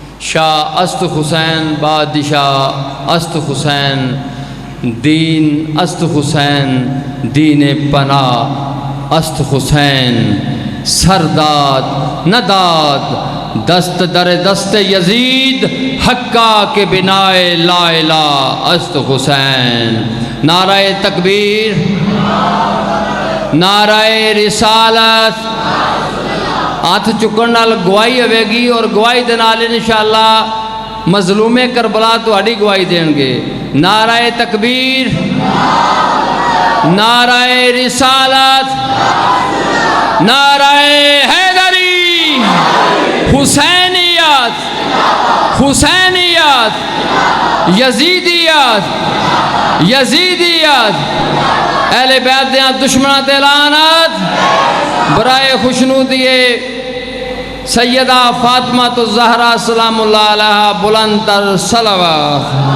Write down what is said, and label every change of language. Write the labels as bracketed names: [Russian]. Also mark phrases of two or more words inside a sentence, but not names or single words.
[Persian] شاہ است حسین بادشاہ است حسین دین است حسین دین پناہ است حسین سرداد نداد دست در دست یزید حقا کے بنائے [Arabic] لا الہ [Persian] است حسین [Urdu] نعرہ تکبیر [Punjabi] نعرہ رسالت ہاتھ چکن نال گواہی ہوے گی اور گواہی دے نال انشاءاللہ مظلوم کربلا تہاڈی گواہی دین گے نعرہ تکبیر نعرہ رسالت نعرہ حیدری حسینیت حسینیت یزیدیت یزیدیت اہل بیت دیاں دشمنات لعنت برائے خوشنودیے سیدہ فاطمہ الزہرا سلام اللہ علیہا بلند تر صلوات